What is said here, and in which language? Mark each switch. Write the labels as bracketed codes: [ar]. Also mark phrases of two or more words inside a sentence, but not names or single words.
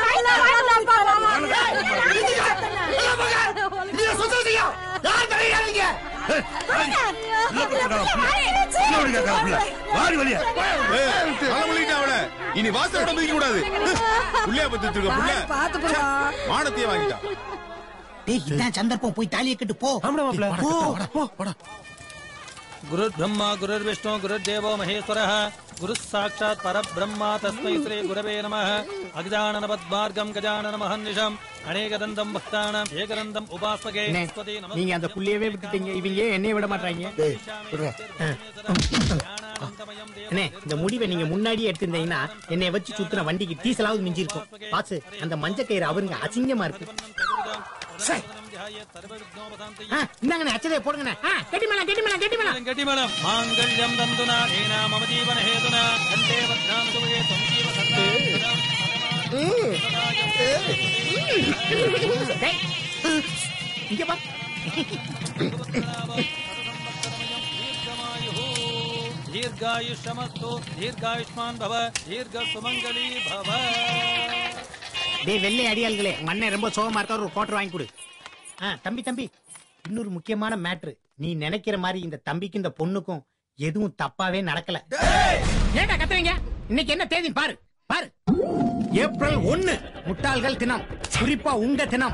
[ta] இனி வாசலோட மிதிக்க கூடாது. புள்ளைய பத்தி வச்சிருக்க புள்ள மானத்தையே வாங்கிட்டா. இதான் சந்தர்ப்பம், போய் தாலியை கட்டு போ. [sa] गुरु ब्रह्मा गुरुर्विष्णु गुरुर्देवो महेश्वरः गुरु साक्षात् परब्रह्मा तस्मै श्री गुरवे नमः अगजानन पद्मार्गं गजानन महर्निशम् अनेकदन्तं भक्तानां एकदन्तं उपासके. [ta] நீங்க அந்த புள்ளையவே விட்டுட்டீங்க, இவங்க என்னைய விட மாட்டாங்க. அண்ணே, இந்த முடிவை நீங்க முன்னாடியே எடுத்திருந்தீங்கன்னா என்னைய வச்சு சுத்துன வண்டிக்கு டீசலாவது மிஞ்சி இருக்கும். பாசு, அந்த மஞ்ச கயிறு அவருங்க அசிங்கமா இருக்கு. இந்தாங்கண்ணே, அச்சதே போடுங்கண்ணே. கட்டி மேளம் கட்டி மேளம் கட்டி மேளம் கட்டி மேளம். [sa] मांगल्यं तन्तुना अनेन मम जीवन हेतुना कण्ठे बध्नामि शुभे त्वंजीव शरदां. [ta] இங்க பா. [sa] दीर्घायुष्यमस्तु दीर्घायुष्मान भव दीर्घ सुमंगली भव. [ta] டேய் வெள்ளை அடியாள்களே, மண்ணே ரொம்ப சோகமா இருக்க, ஒரு கோட்டர் வாங்கி கொடு. தம்பி தம்பி, இன்னொரு முக்கியமான மேட்ரு. நீ நினைக்கிற மாதிரி இந்த தம்பிக்கு இந்த பொண்ணுக்கும் எதுவும் தப்பாவே நடக்கல. ஏண்டா கத்துறீங்க? இன்னைக்கு என்ன தேதி பாரு பாரு. ஏப்ரல் 1 முட்டாள்கள் தினம். குறிப்பா உங்க தினம்.